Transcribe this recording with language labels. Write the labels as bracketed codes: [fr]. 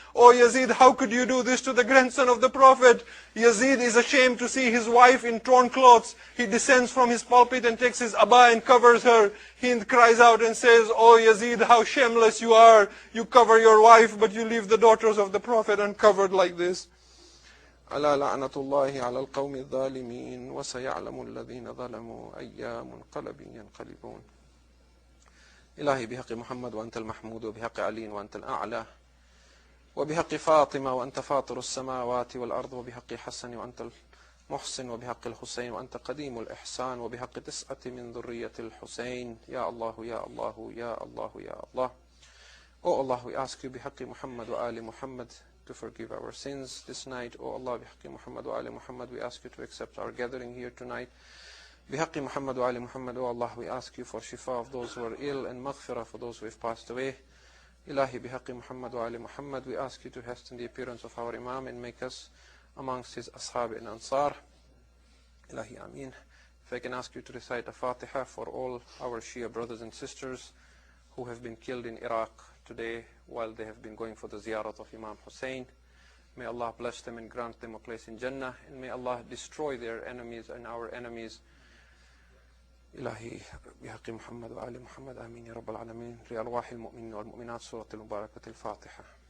[en] Oh Yazid, how could you do this to the grandson of the Prophet?" Yazid is ashamed to see his wife in torn clothes. He descends from his pulpit and takes his abba and covers her. Hind cries out and says, "Oh Yazid, how shameless you are. You cover your wife, but you leave the daughters of the Prophet uncovered like this." [ar] ألا لعنة الله على القوم الظالمين وسيعلم الذين ظلموا أي منقلب ينقلبون. إلهي بحق محمد وأنت المحمود وبحق علي وأنت الأعلى وبحق فاطمة وأنت فاطر السماوات والأرض وبحق حسن وأنت المحسن وبحق الحسين وأنت قديم الإحسان وبحق 9 من ذرية الحسين. يا الله يا الله يا الله يا الله. [en] Oh Allah, we ask you [ar] بحق Muhammad wa Ali Muhammad [en] to forgive our sins this night. Oh Allah, [ar] بحق Muhammad wa Ali Muhammad, [en] we ask you to accept our gathering here tonight. [ar] بحق Muhammad wa Ali Muhammad, [en] oh Allah, we ask you for shifa of those who are ill and maghfirah for those who have passed away. [ar] Ilahi bihaqi Muhammad wa Ali Muhammad, [en] we ask you to hasten the appearance of our Imam and make us amongst his ashab and ansar. [ar] Ilahi ameen. [en] If I can ask you to recite a Fatiha for all our Shia brothers and sisters who have been killed in Iraq today while they have been going for the ziyarat of Imam Hussein. May Allah bless them and grant them a place in Jannah, and may Allah destroy their enemies and our enemies. [ar] إلهي بحق محمد وآل محمد آمين يا رب العالمين. لأرواح المؤمنين والمؤمنات سورة المباركة الفاتحة.